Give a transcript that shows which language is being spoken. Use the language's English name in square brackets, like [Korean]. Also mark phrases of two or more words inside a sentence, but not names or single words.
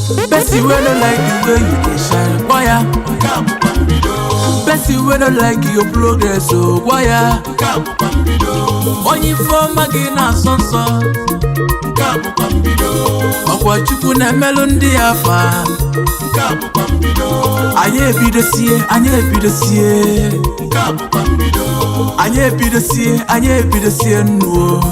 [Nigerian Pidgin] Person wey no like the way you dey shine, why ya? Person wey no like your progress, oh, why ya? [Igbo] Nke a bụkwa mbido. Onye ife ọma gị na-asọ nsọ. Nke a bụkwa mbido. Ọkwa Chukwu na-emelụ ndị ya afa. Nke a bụkwa mbido. Anyị ebidosie, anyị ebidosie. Nke a bụkwa mbido. Anyị ebidosie, anyị ebidosie nnu o.